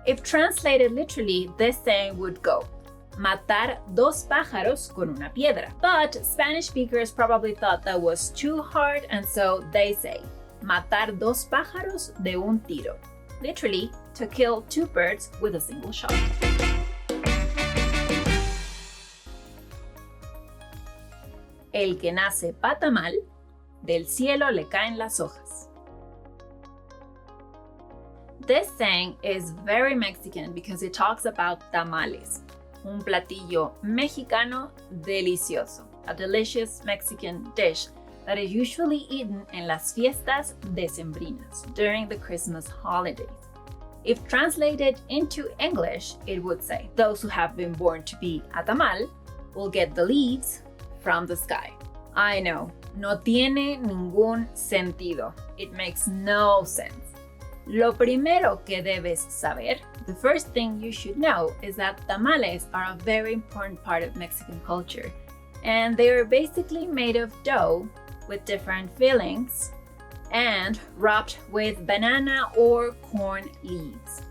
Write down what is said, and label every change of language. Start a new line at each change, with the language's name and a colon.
English: If translated literally, this saying would go,
Spanish: matar dos pájaros con una piedra.
English: But Spanish speakers probably thought that was too hard, and so they say,
Spanish: matar dos pájaros de un tiro.
English: Literally, to kill two birds with a single shot.
Spanish: El que nace pata mal, del cielo le caen las hojas.
English: This saying is very Mexican because it talks about tamales,
Spanish: un platillo mexicano delicioso,
English: a delicious Mexican dish that is usually eaten
Spanish: en las fiestas decembrinas
English: during the Christmas holidays. If translated into English, it would say, those who have been born to be a tamal will get the leaves from the sky. I know,
Spanish: no tiene ningún sentido.
English: It makes no sense.
Spanish: Lo primero que debes saber,
English: the first thing you should know, is that tamales are a very important part of Mexican culture, and they are basically made of dough with different fillings and wrapped with banana or corn leaves.